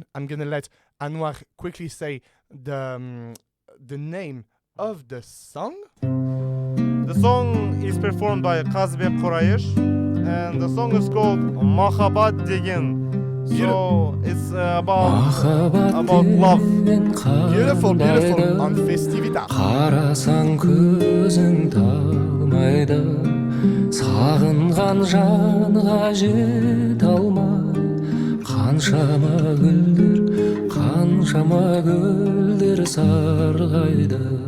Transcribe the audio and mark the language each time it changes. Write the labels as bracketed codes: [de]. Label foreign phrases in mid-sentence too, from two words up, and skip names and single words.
[en] I'm going to let Anuar quickly say the name of the song. The song is performed by Kazbek Qorayesh, and the song is called Mahabat Degen. So it's about love. Beautiful, beautiful on FestiVITA. [kk] Қарасаң көзің талмайды, сағынған жанға жете алмай, қаншама гүлдер сарғайды.